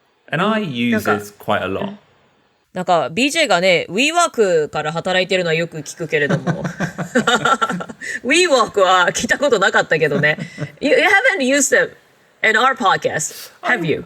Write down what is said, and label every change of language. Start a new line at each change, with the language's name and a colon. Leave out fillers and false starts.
English: And I use this quite a lot.
Japanese: なんか BJ がね、WeWork から働いてるのはよく聞くけれども。 WeWork は聞いたことなかったけどね。
English: You haven't used it in our podcast, have you?